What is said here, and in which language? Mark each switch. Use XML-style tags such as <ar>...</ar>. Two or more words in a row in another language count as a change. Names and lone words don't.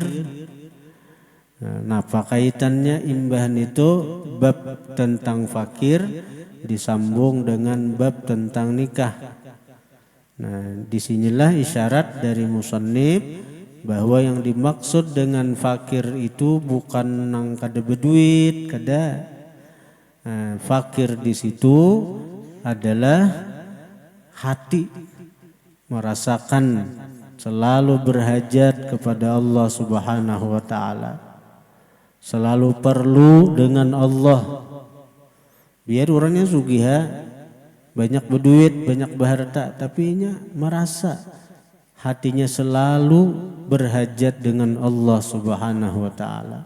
<bjn>Nah, apa kaitannya imbahan itu?</bjn> <id>Bab tentang fakir disambung dengan bab tentang nikah. Nah, disinilah isyarat dari musannif bahwa yang dimaksud dengan fakir itu bukan</id> <bjn>nang kada beduit, kada.</bjn> <id>Nah, fakir di situ adalah hati, merasakan selalu berhajat kepada Allah</id> <ar>سبحانه وتعالى,</ar> <id>selalu perlu dengan Allah. Biar orangnya sugiha, banyak berduit, banyak berharta, tapi nya merasa hatinya selalu berhajat dengan Allah</id> <ar>سبحانه وتعالى.</ar>